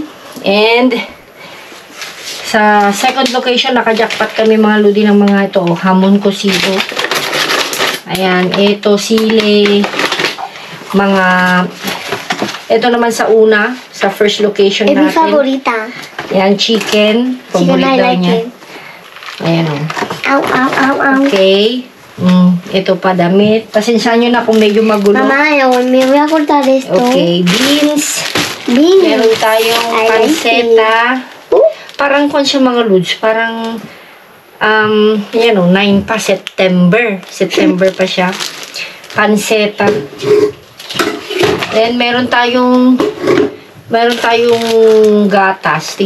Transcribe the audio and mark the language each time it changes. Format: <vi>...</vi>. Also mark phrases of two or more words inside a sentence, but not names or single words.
<tl>And, sa</tl> <en>second location,</en> <tl>nakajackpot kami mga ludi ng mga ito.</tl> <es>Hamon cocido.</es> <tl>Ayan. Ito, sili. Mga... Ito naman sa una, sa</tl> <en>first location</en> <es>Mi</es> <tl>natin.</tl> <es>favorita.</es> <tl>Ayan, chicken. Chicken Paborito</tl> <en>I like</en> <tl>niya.</tl> <en>it.</en> <tl>Ayan o. Ow. Okay. Ito pa damit. Pasensya nyo na kung medyo magulo.</tl> <es>Mamá, me voy a cortar esto.</es> <en>Okay, beans. Beans.</en> <tl>Meron tayong</tl> <en>I like</en> <tl>panseta. Parang kung siya mga lods, parang yan o, 9 pa, September. September pa siya. Panseta. Then, meron tayong gatas.</tl>